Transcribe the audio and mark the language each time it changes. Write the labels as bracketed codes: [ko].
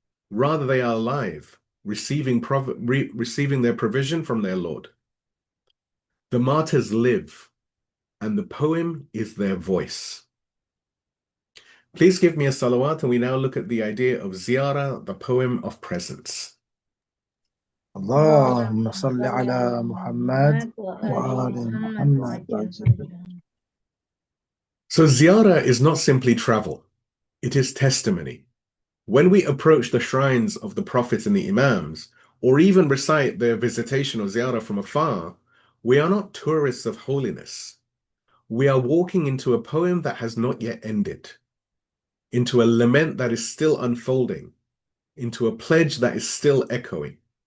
[en] Rather, they are alive, receiving their provision from their Lord. The martyrs live, and the poem is their voice. Please give me a salawat, and we now look at the idea of Ziyarat, the poem of presence. [ar] اللهم صل على محمد وآل محمد. [en] So Ziyarat is not simply travel, it is testimony. When we approach the shrines of the prophets and the Imams, or even recite their visitation or Ziyarat from afar, we are not tourists of holiness. We are walking into a poem that has not yet ended, into a lament that is still unfolding, into a pledge that is still echoing.